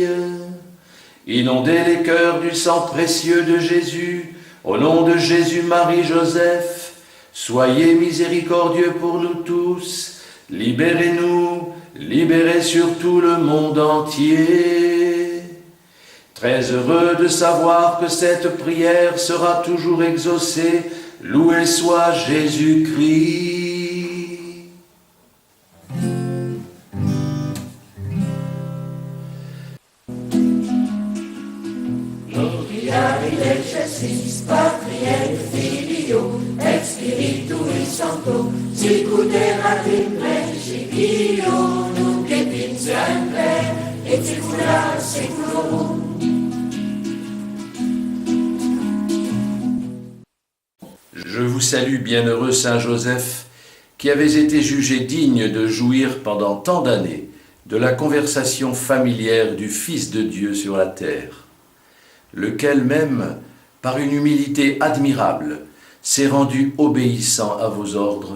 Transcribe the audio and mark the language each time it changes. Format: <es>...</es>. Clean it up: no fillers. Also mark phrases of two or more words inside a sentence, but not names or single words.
<fr>Inondez les cœurs du sang précieux de Jésus, au nom de Jésus, Marie, Joseph, soyez miséricordieux pour nous tous, libérez-nous, libérez surtout le monde entier. Très heureux de savoir que cette prière sera toujours exaucée, loué soit Jésus-Christ.</fr> <la>Gloria in excelsis Patriae Filio et Spiritui Sancto, sicut erat in principio, nunc et in semper, et saecula saeculorum.</la> <fr>Je vous salue, bienheureux Saint Joseph, qui avez été jugé digne de jouir pendant tant d'années de la conversation familière du Fils de Dieu sur la terre, lequel même, par une humilité admirable, s'est rendu obéissant à vos ordres.</fr>